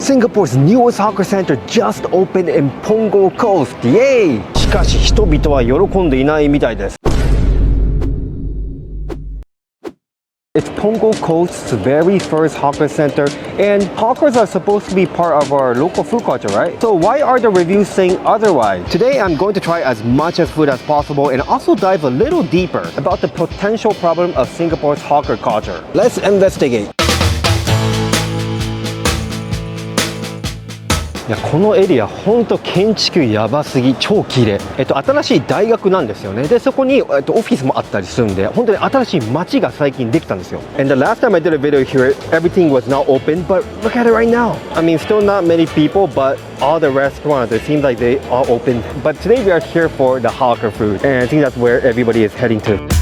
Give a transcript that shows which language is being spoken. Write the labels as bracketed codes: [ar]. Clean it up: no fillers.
[en] Singapore's newest hawker center just opened in Punggol Coast. Yay! [ja] しかし人々は喜んでいないみたいです。 [en] It's Punggol Coast's very first hawker center, and hawkers are supposed to be part of our local food culture, right? So why are the reviews saying otherwise? Today I'm going to try as much as food as possible and also dive a little deeper about the potential problem of Singapore's hawker culture. Let's investigate. [ja] いやこのエリア本当建築やばすぎ、超綺麗。新しい大学なんですよね。でそこにオフィスもあったりするんで、本当に新しい街が最近できたんですよ。 [en] And the last time I did a video here, everything was not open, but look at it right now. I mean, still not many people, but all the restaurants, it seems like they are open. But today we are here for the hawker food, and I think that's where everybody is heading to.